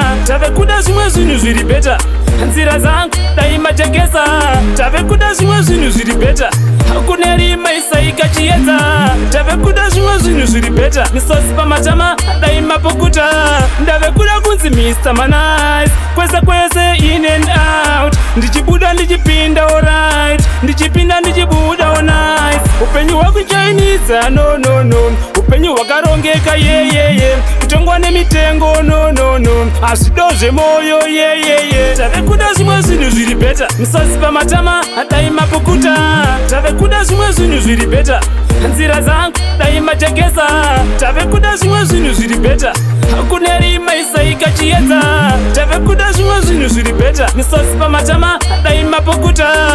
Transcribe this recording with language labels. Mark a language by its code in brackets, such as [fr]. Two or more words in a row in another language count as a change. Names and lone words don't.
[sn] Tave kuda zvimwe zvinhu zviri bheta. Nzira dzangu, dai majekesa. Tave kuda zvimwe zvinhu zviri bheta. Kune rima isaika chiedza. Tave kuda zvimwe zvinhu zviri bheta. Misodzi pamatama, dai mapukuta. Ndave kuda kunzi Mister Manise, kwese kwese, [en] in and out. [sn] Ndichibuda ndichipinda, alright. Ndichipinda ndichibuda, [en] oh nice. [sn] Upenyu hwakuchainidza, [en] no, no, no. [sn] Upenyu hwakarongeka, ye, ye, ye. Kutongwa nemitengo, [en] no, no, no. [sn] Hazvido zvemoyo, ye, ye, ye. Tave kuda zvimwe zvinhu zviri bheta. Misodzi pamatama, dai mapukuta. Tave kuda zvimwe zvinhu zviri bheta. Nzira dzangu, dai majekesa. Tave kuda zvimwe zvinhu zviri bheta. Kune rima isaika chiedza. Tave kuda zvimwe zvinhu zviri bheta. Misodzi pamatama, dai mapukuta.